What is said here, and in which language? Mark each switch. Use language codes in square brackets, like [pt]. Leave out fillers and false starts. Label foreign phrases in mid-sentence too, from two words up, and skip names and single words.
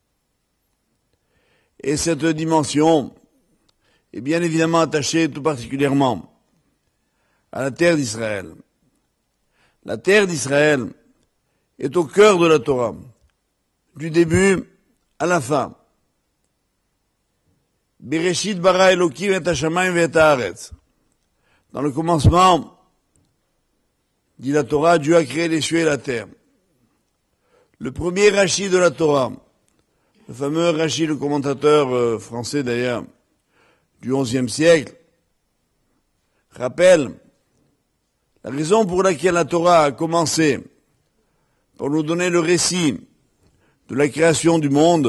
[fr] Et cette dimension est bien évidemment attachée tout particulièrement à la terre d'Israël. La terre d'Israël est au cœur de la Torah, du début à la fin. [he] בראשית ברא אלוקים את השמים את הארץ. [fr] Dans le commencement, dit la Torah, Dieu a créé les cieux et la terre. Le premier Rashi de la Torah, le fameux Rashi, le commentateur français d'ailleurs, du XIe siècle, rappelle la raison pour laquelle la Torah a commencé par nous donner le récit de la création du monde.